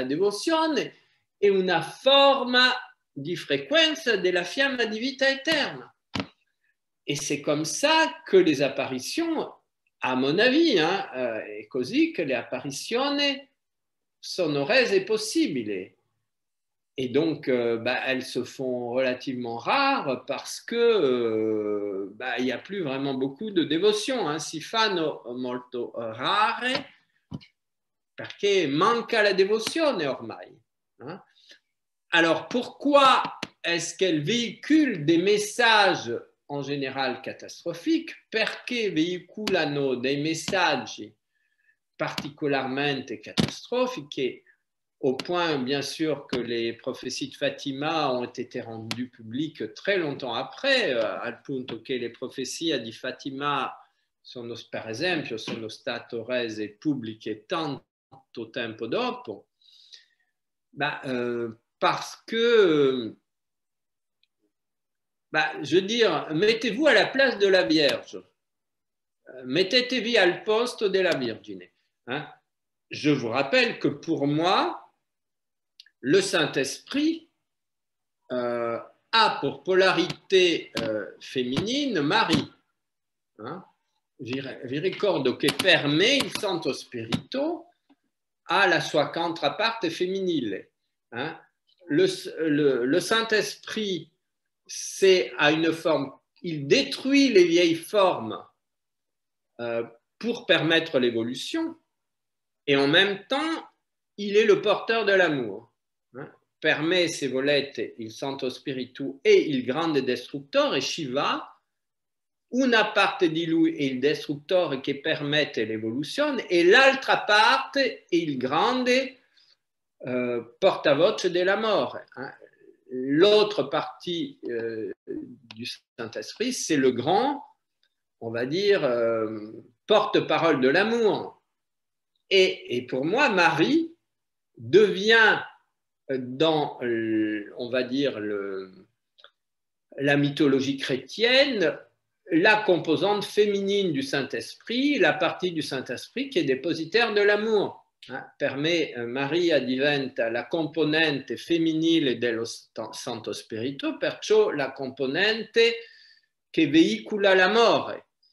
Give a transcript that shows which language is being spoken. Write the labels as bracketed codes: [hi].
[it] La devozione è una forma di frequenza della fiamma di vita eterna. [fr] Et c'est comme ça que les apparitions, à mon avis, [it] è così che le apparizioni sono rese possibili. [fr] Et donc, elles se font relativement rares parce que il n'y a plus vraiment beaucoup de dévotion. [it] Si fanno molto rare perché manca la devozione ormai. [fr] Alors, pourquoi est-ce qu'elle véhicule des messages [it] in generale catastrofiche perché veicolano dei messaggi particolarmente catastrofici, [fr] au point bien sûr que les prophéties de Fatima ont été rendues publiques très longtemps après, [it] al punto che le profezie di Fatima sono, per esempio, sono state rese pubbliche tanto tempo dopo, [fr] parce que, je veux dire, mettez-vous à la place de la Vierge, mettez-vous [it] al posto della Vergine. [fr] Hein? Je vous rappelle que pour moi, le Saint-Esprit a pour polarité féminine Marie. Hein? [it] Vi ricordo che per me il Santo Spirito ha la sua controparte femminile. Hein? [fr] Le Saint-Esprit, c'est à une forme, il détruit les vieilles formes pour permettre l'évolution, et en même temps, il est le porteur de l'amour. [it] Per me, se volete, il Santo Spirito è il grande destruttore, Shiva, una parte di lui è il destruttore che permette l'evoluzione e l'altra parte è il grande portavoce della mort. [fr] L'autre partie du Saint-Esprit, c'est le grand, on va dire, porte-parole de l'amour. Et pour moi, Marie devient dans, on va dire, la mythologie chrétienne, la composante féminine du Saint-Esprit, la partie du Saint-Esprit qui est dépositaire de l'amour. [it] Per me Maria diventa la componente femminile dello Santo Spirito, perciò la componente che veicola l'amore.